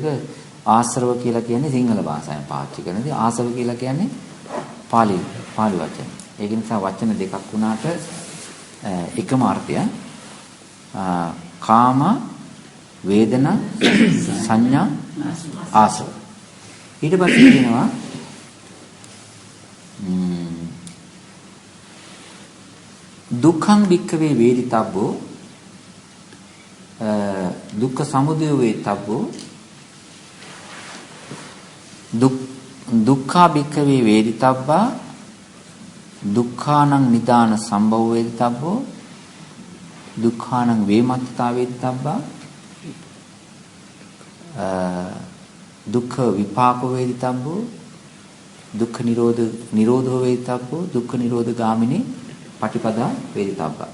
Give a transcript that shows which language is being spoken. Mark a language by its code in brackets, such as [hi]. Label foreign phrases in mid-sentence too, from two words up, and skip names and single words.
[si] ආශ්‍රව කියලා කියන්නේ සිංහල භාෂාවෙන් පාවිච්චි කරනදී ආසව කියලා කියන්නේ පාලි වචන. ඒක නිසා වචන දෙකක් වුණාට එකම අර්ථය. කාම වේදනා සංඥා ආසව. ඊට පස්සේ කියනවා [pi] දුක්ඛං වික්ඛවේ වේදිතබ්බෝ දුක්ඛ සමුදය වේතබ්බෝ දුක්ඛා වික්ඛවේ වේදිතබ්බා දුක්ඛානං නිදාන සම්භව වේදිතබ්බෝ දුක්ඛානං වේමත්තතා වේදිතබ්බා දුක්ඛ විපාක වේදිතබ්බෝ දුක්ඛ නිරෝධෝ වේදිතබ්බෝ දුක්ඛ නිරෝධ ගාමිනී පටිපදා වේදිතබ්බා.